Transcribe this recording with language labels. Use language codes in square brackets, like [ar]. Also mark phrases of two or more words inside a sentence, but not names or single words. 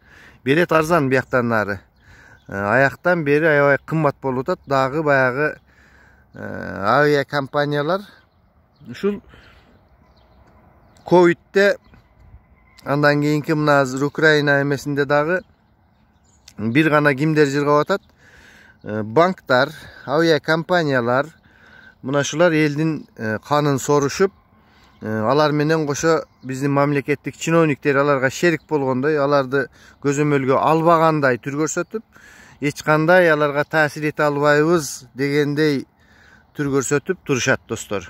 [ky] Билет арзан бияктан нары. Аяктан бери аябай кымбат болуп атат. Дагы баягы авиа компаниялар ушул ковидте, андан кийинки мына азыр Украина эмесинде дагы бир гана кимдер жыргап атат? Banktар, авиа компаниялар, мына шулар элдин канын сорушуп, алар менен кошо биздин мамлекеттик чиновниктер аларга шерик болгондой, аларды көзөмөлгө албагандай түр көрсөтүп, эч кандай аларга таасир эте албайбыз дегендей түр көрсөтүп турушат достор.